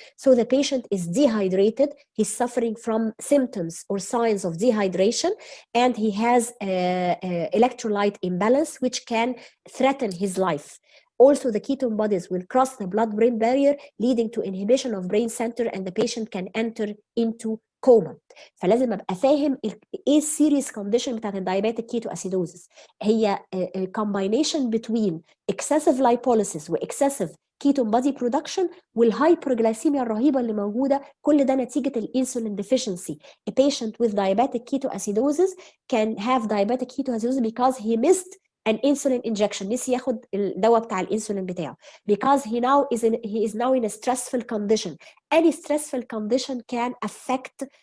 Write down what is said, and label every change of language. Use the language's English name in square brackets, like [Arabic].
[English] So the patient is dehydrated. He's suffering from symptoms or signs of dehydration, and he has electrolyte imbalance, which can threaten his life. Also, the ketone bodies will cross the blood-brain barrier, leading to inhibition of brain center, and the patient can enter into coma. [Arabic] فلازم ابقى فاهم ايه السيريس كونديشن بتاعت الدايابيتك كيتواسيدوزس. هي [English] combination between excessive lipolysis [Arabic] و [English] excessive ketone body production [Arabic] والهايبرجلايسيميا الرهيبه اللي موجوده، كل ده نتيجه الانسولين deficiency. [English] A patient with diabetic ketoacidosis can have diabetic ketoacidosis because he missed an insulin injection. [Arabic] نسي ياخد الدواء بتاع الانسولين بتاعه [English] because he is now in a stressful condition. Any stressful condition can affect